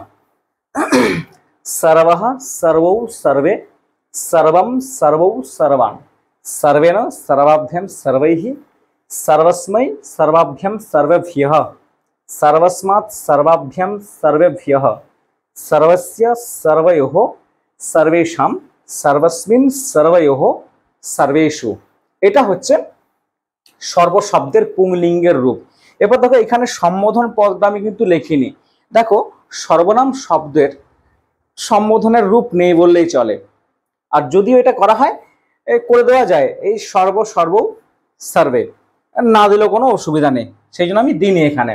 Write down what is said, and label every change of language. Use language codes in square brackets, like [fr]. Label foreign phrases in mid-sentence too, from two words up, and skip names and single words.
[sa] सर्वः, सर्वौ, सर्वे, सर्वं, सर्वौ, सर्वान्, सर्वेण, सर्वाभ्यां, सर्वैः, सर्वस्मै सर्वाभ्यं सर्वेभ्यः, सर्वस्मात् सर्वाभ्यं सर्वेभ्यः, सर्वस्य सर्वयोः सर्वेषां, सर्वस्मिन् सर्वयोः सर्वेषु। [bn] এটা হচ্ছে সর্বশব্দের পুংলিঙ্গের রূপ। এরপর দেখো এখানে সম্বোধন পদটা আমি কিন্তু লিখিনি। দেখো সর্বনাম শব্দের সম্বোধনের রূপ নেই বললেই চলে, আর যদিও এটা করা হয় করে দেওয়া যায় এই সর্ব সর্ব সার্ভে, না দিলেও কোনো অসুবিধা নেই, সেই জন্য আমি দিইনি এখানে।